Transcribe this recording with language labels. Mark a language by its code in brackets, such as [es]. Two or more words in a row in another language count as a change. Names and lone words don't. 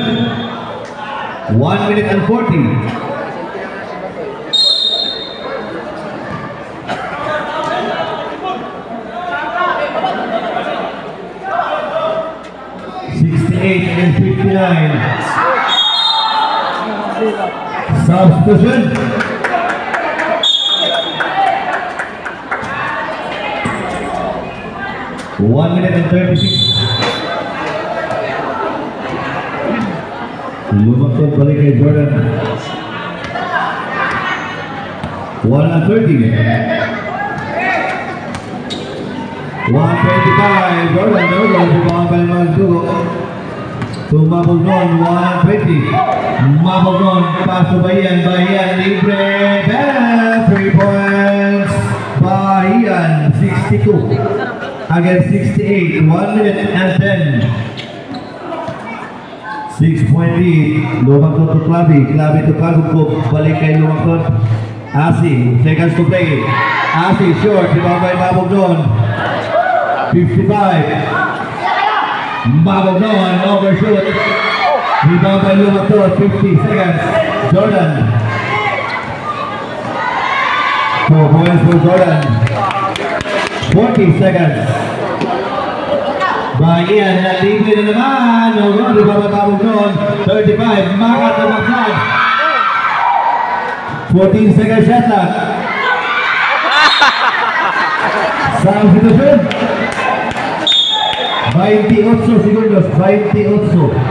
[en] 1 minute and 40. And 59. Substitution. One minute and 36. [tl] Lumakton balik kay Jordan. [en] 1:30. 1:25. Jordan, to Mabugnon, 120. Mabugnon, pass to Bahian. Bahian, libre. 3 points. Bahian, 62. Against 68. 1 minute and 10. 6-point lead. Lumakton to Clavi. Clavi to Kagugkog. Balik kay Lumakton. Asi, seconds to play. Asi, short. Rebound by Mabugnon. 55. Mabugnon, overshoot. Rebound by Lumakton, 50 seconds. Jordan. 4 points for Jordan. 40 seconds. [tl] Bahian, nalibre na naman. [en] Rebound by Mabugnon, 35. Makat na Maclan. 14 seconds shot clock. Substitution. [tl] 28 segundos, 28.